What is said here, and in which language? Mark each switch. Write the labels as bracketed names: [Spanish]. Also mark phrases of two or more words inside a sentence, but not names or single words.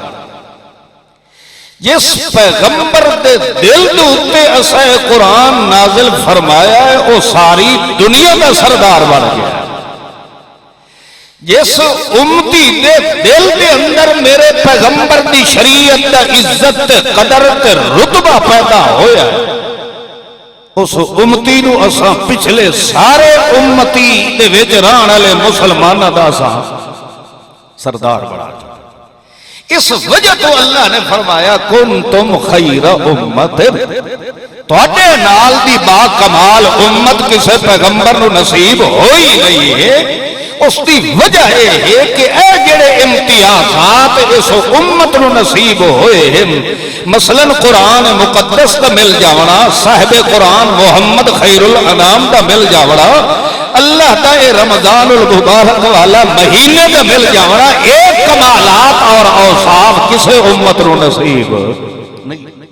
[Punjabi] جس پیغمبر دے دل دے اتے اسے قرآن نازل فرمایا ہے وہ ساری دنیا دا سردار بن گیا. جس امتی دے دل دے اندر میرے پیغمبر دی شریعت دا عزت تے قدر تے رتبہ پیدا ہویا ہے اس امتی نو اساں پچھلے سارے امتی دے وچ رہن والے مسلماناں دا اساں سردار بنا. اس وجہ تو اللہ نے فرمایا [Arabic] کنتم خیر امت، [Punjabi] تواڈے نال دی با کمال امت کسے پیغمبر نو نصیب ہوئی نہیں ہے۔ اس دی وجہ ہے کہ اے جڑے امتیازات اس امت نو نصیب ہوئے ہیں، مثلا قرآن مقدس دا مل جاونا، صاحب قرآن محمد خیر الانام دا مل جاونا، اللہ دا اے رمضان المبارک والا مہینے دا مل جاونا، ایک کمالات اور اوصاف کسے امت نو نصیب نہیں۔